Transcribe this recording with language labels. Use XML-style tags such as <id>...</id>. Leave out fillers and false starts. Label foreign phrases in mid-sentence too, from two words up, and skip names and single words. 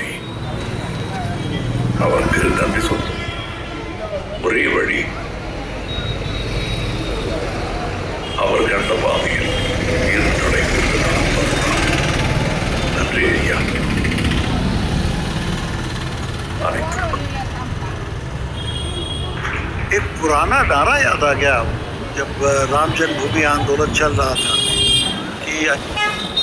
<ta>அவருக்கு நன்றி சொல்லும் ஒரே வழி அவர் கண்ட பாதையில் இருட்டடை நன்றி ஐயா. அனைத்துக்கும்</ta> <hi>एक पुराना नारा याद आ गया जब राम जन्मभूमि आंदोलन चल रहा था कि</hi>